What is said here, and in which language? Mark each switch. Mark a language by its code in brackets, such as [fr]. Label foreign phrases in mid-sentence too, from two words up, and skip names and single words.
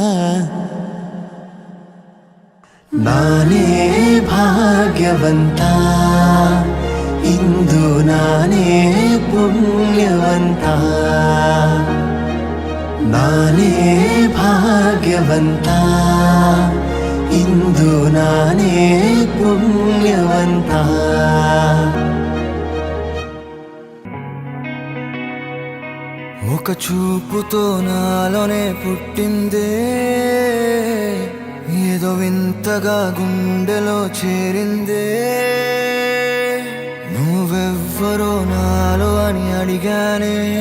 [kn] ನಾನೇ ಭಾಗ್ಯವಂತ ಇಂದು ನಾನೇ ಪುಣ್ಯವಂತ ನಾನೇ ಭಾಗ್ಯವಂತ ಇಂದು ನಾನೇ ಪುಣ್ಯವಂತ [te] ఒక చూపుతో నాలోనే పుట్టిందే ఏదో వింతగా గుండెలో చేరిందే నువ్వెవ్వరో నాలో అని అడిగానే